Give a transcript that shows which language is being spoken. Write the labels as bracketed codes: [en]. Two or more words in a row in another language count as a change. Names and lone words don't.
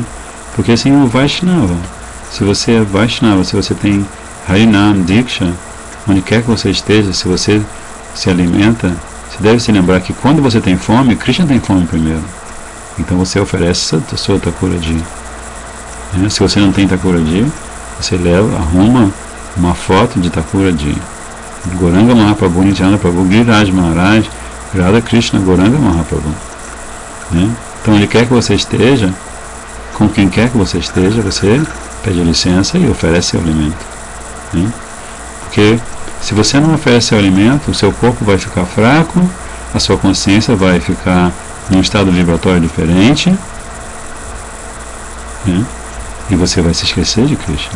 [pt] Porque assim o Vaishnava, se você é Vaishnava, se você tem Harinam, Diksha, onde quer que você esteja, se você se alimenta, você deve se lembrar que quando você tem fome, Krishna tem fome primeiro. Então você oferece a sua Thakuradi. Se você não tem Thakuradi, você arruma uma foto de Thakuradi. Gauranga Mahaprabhu, Nityananda Prabhu, Giriraj Maharaj, Radha Krishna, Gauranga Mahaprabhu. Então onde quer que você esteja, com quem quer que você esteja, você pede licença e oferece seu alimento. Porque se você não oferece seu alimento, o seu corpo vai ficar fraco, a sua consciência vai ficar em um estado vibratório diferente, e você vai se esquecer de Krishna.